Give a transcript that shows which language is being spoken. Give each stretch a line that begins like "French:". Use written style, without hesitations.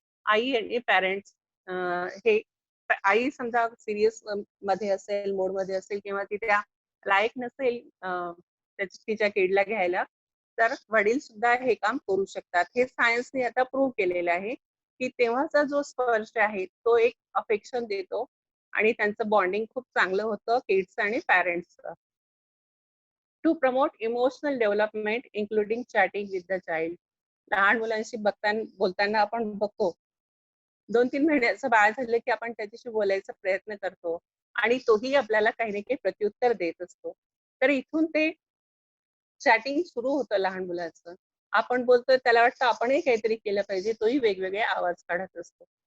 Marathi: आई आणि पॅरेंट्स हे, आई समजा सिरियस मध्ये असेल, मोड मध्ये असेल किंवा ती त्या लायक नसेल तिच्या किडला घ्यायला, तर वडील सुद्धा हे काम करू शकतात. हे सायन्सने आता प्रूव्ह केलेलं आहे की तेव्हाचा जो स्पर्श आहे तो एक अफेक्शन देतो आणि त्यांचं बॉन्डिंग खूप चांगलं होतं किड्स आणि पॅरेंट्सचं.
English: To promote emotional development including chatting with the child.
Marathi: लहान मुलांशी बोलताना आपण बघतो, 2-3 महिन्याचं बाळ झालं की आपण त्याच्याशी बोलायचा प्रयत्न करतो आणि तोही आपल्याला काही ना काही प्रत्युत्तर देत असतो. तर इथून ते चॅटिंग सुरू होतं लहान मुलाचं. आपण बोलतोय, त्याला वाटतं आपणही काहीतरी केलं पाहिजे, तोही वेगवेगळे आवाज काढत असतो.